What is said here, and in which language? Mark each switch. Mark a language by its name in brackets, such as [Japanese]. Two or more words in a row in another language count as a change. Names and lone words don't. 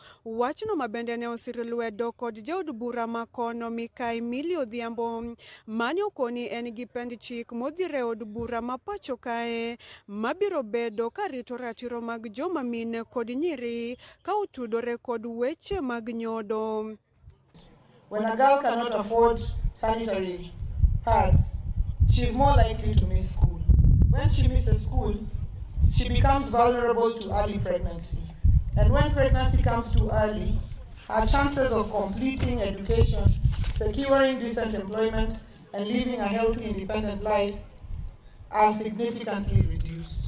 [Luo (Kenya and Tanzania)] Wachno ma bende ne osir lwedo kod jaod bura ma kono Mikae Millie Odhiambo mane okoni en gi pend chik modhire od bura ma pacho kae mabiro bedo ka rito ratiro mag joma mine kod nyiri ka otudore kod weche mag nyodo. [English] When a girl cannot afford sanitary pads, she's more likely to miss school. When she misses school, she becomes vulnerable to early pregnancy. And when pregnancy comes too early, her chances of completing education, securing decent employment, and living a healthy, independent life are significantly reduced.